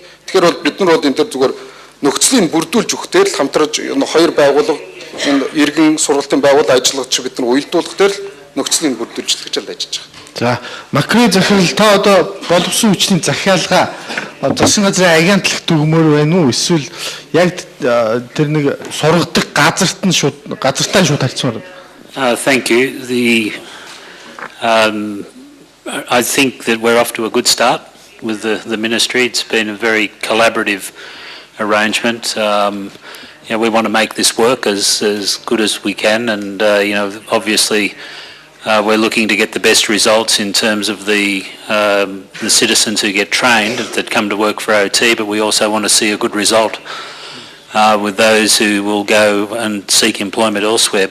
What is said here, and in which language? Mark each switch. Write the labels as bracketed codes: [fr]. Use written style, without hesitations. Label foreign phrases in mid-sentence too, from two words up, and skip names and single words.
[mn] Тэгэхээр бол бид нар бол энэ төр зүгээр нөхцөлийг бүрдүүлж өгөхтэй л хамтраж хоёр байгууллага энэ иргэн сургалтын байгууллага ажиллагч бид нар уялдуулах дээр л нөхцөлийг бүрдүүлж гэж л ажиллаж байгаа. За, макро захирал та одоо боловсон хүчний захиалга засгийн газрын агентлагт өгмөр байна уу? Эсвэл яг тэр нэг сургадаг газартаа шууд харьцмаар. [en] Thank you. I think that we're off to a good start with the ministry. It's been a very collaborative arrangement. We want to make this work as good as we can, and obviously we're looking to get the best results in terms of the citizens who get trained that come to work for OT, but we also want to see a good result with those who will go and seek employment elsewhere.